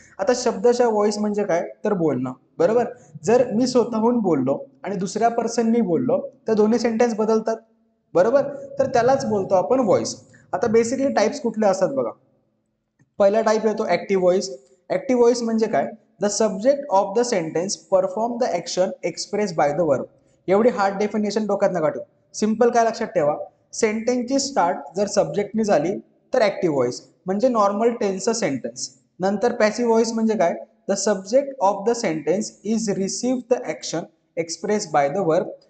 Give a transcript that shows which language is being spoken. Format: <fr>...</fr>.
<mr>आता शब्दशः व्हॉइस म्हणजे काय तर बोलणं, बरोबर. जर मी स्वतःहून बोललो आणि दुसऱ्या पर्सननी बोललो तर दोन्ही सेंटेन्स बदलतात, बरोबर. तर त्यालाच बोलतो आपण व्हॉइस. आता बेसिकली टाइप्स कुठले असतात बघा. पहिला टाइप येतो ऍक्टिव्ह व्हॉइस. ऍक्टिव्ह व्हॉइस म्हणजे काय?</mr> <en>The subject of the sentence perform the action express by the verb.</en> <mr>एवढी हार्ड डेफिनेशन डोक्यात नका ठेवू. सिंपल काय लक्षात ठेवा, सेंटेन्सची स्टार्ट जर सब्जेक्टनी झाली तर ऍक्टिव्ह व्हॉइस म्हणजे नॉर्मल टेन्सचं सेंटेन्स. नंतर पॅसिव्ह व्हॉइस म्हणजे काय?</mr> <en>The subject of the sentence is receive the action express by the verb.</en>